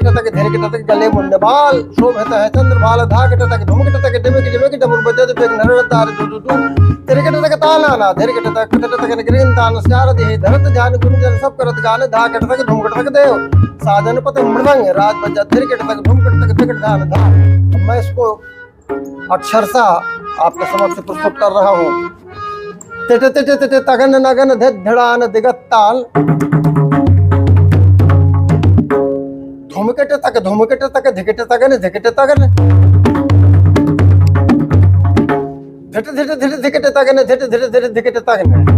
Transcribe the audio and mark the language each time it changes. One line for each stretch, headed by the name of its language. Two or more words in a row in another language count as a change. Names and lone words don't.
Hindi: तक धिरकट तक गले मुंडबाल शोभित है चंद्रभाल धाकट तक धूमकट तक डिमक डमर बजत बेग नरतार दुदु तिरकट तक ताना ना धिरकट तक कट तक ग्रीन तान शारदि धरत ध्यान गुंजन सब करत गान धाकट तक धूमकट तक देव साधन पत मृदंग राज बजा धिरकट तक धूमकट तक धिकट गान धा। मैं इसको अक्षरशः आपके समक्ष प्रस्तुत कर रहा हूँ। तेटे तेटे तेटे तगन नगन धड़ान दिगत्ताल धूमकट तक धिकट तगन धिकट तगन धिट धिट धिट धिकट तगन धिट धिट धिट धिकट तगन